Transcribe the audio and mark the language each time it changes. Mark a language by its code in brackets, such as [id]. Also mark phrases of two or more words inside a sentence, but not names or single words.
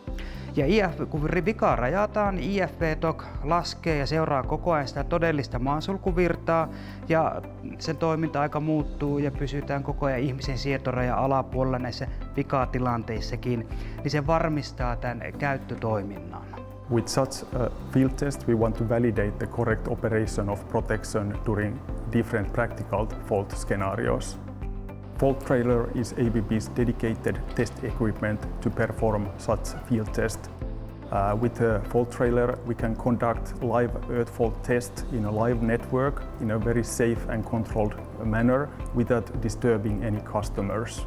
[fi] Ja kun vikaa rajataan, niin IFP-TOC laskee ja seuraa koko ajan sitä todellista maasulkuvirtaa ja sen toiminta-aika muuttuu ja pysytään koko ajan ihmisen sietorajan alapuolella näissä vikatilanteissakin, niin se varmistaa tämän käyttötoiminnan. [en] With such a field test, we want to validate the correct operation of protection during different practical fault scenarios. Fault Trailer is ABB's dedicated test equipment to perform such field test. With the Fault Trailer, we can conduct live earth fault tests in a live network in a very safe and controlled manner without disturbing any customers.